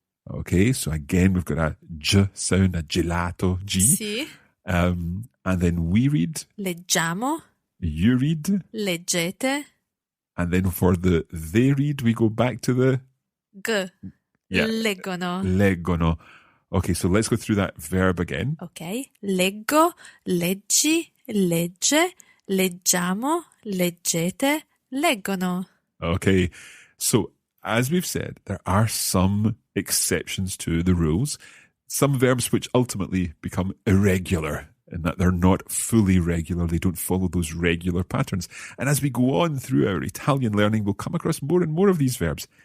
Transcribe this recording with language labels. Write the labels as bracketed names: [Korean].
[English] Okay, so again, we've got a J sound, a gelato G. [Italian] Sì. [English] And then we read? [Italian] Leggiamo. [English] You read? [Italian] Leggete. [English] And then for the they read, we go back to the G. Yeah. [Italian] Leggono. Leggono. [English] Okay, so let's go through that verb again. [Italian] Ok, leggo, leggi, legge, leggiamo, leggete, leggono. [English] Okay, so as we've said, there are some exceptions to the rules. Some verbs which ultimately become irregular in that they're not fully regular. They don't follow those regular patterns. And as we go on through our Italian learning, we'll come across more and more of these verbs.